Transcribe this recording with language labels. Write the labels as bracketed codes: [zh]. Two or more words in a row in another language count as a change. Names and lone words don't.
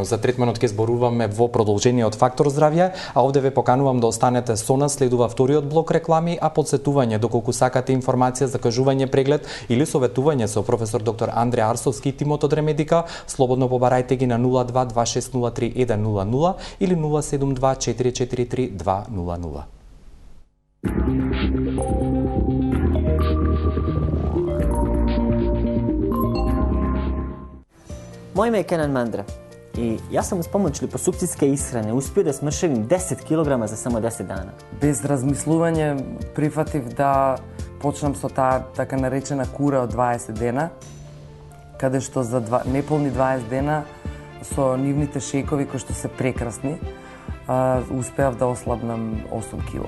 [mk] За третманот ќе зборуваме во продолжение од Фактор здравје, а овде ве поканувам да останете со нас, следува вториот блок реклами, а подсетување доколку сакате информација за кажување преглед или советување со професор доктор Андре Арсовски и тимот од Ремедика, слободно побарајте ги на 0226031000 или 072443200. [bs] Моje ime je Kenan Mandra i ja sam uz pomoć liposukcijske ishrane uspio da smršavim 10 kg za samo 10 dana. [mk] Без размислување прифатив да почнам со таа така наречена кура од 20 дена, каде што за неполни 20 дена со нивните шејкови кои што се прекрасни, успеав да ослабнам 8 кила.